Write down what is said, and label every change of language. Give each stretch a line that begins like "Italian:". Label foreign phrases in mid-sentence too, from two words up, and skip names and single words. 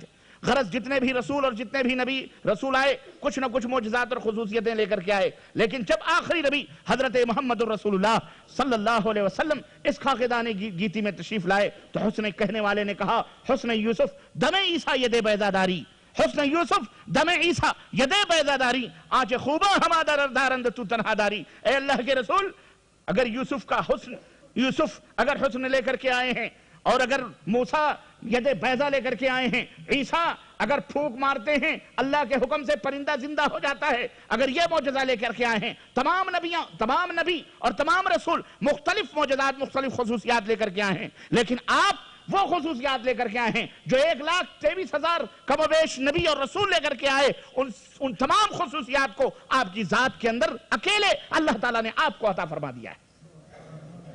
Urdu: غرض جتنے بھی رسول اور جتنے بھی نبی رسول آئے کچھ نہ کچھ معجزات اور خصوصیتیں لے کر کے آئے، لیکن جب آخری نبی حضرت محمد رسول اللہ
Arabic: صلی اللہ علیہ وسلم
Urdu: اس خاکدان گیتی میں تشریف لائے تو حسن کہنے والے نے کہا
Persian: حسن یوسف دم عیسیٰ ید بیضا داری، حسن یوسف دم عیسیٰ ید بیضا داری، آنچ خوبا ہما دارند تو تنہا داری۔
Urdu: اے اللہ کے رسول، اگر یوسف اگر حسن لے کر کے آئے ہیں، اور اگر موسیٰ ید بیضا لے کر کے آئے ہیں، عیسیٰ اگر پھونک مارتے ہیں اللہ کے حکم سے پرندہ زندہ ہو جاتا ہے، اگر یہ معجزہ لے کر کے آئے ہیں، تمام نبی اور تمام رسول مختلف معجزات مختلف خصوصیات لے کر کے آئے ہیں، لیکن آپ وہ خصوصیات لے کر کے آئے ہیں جو 1,23,000 کم و بیش نبی اور رسول لے کر کے آئے، ان تمام خصوصیات کو آپ کی ذات کے اندر اکیلے اللہ تعالیٰ نے آپ کو عطا فرما دیا ہے۔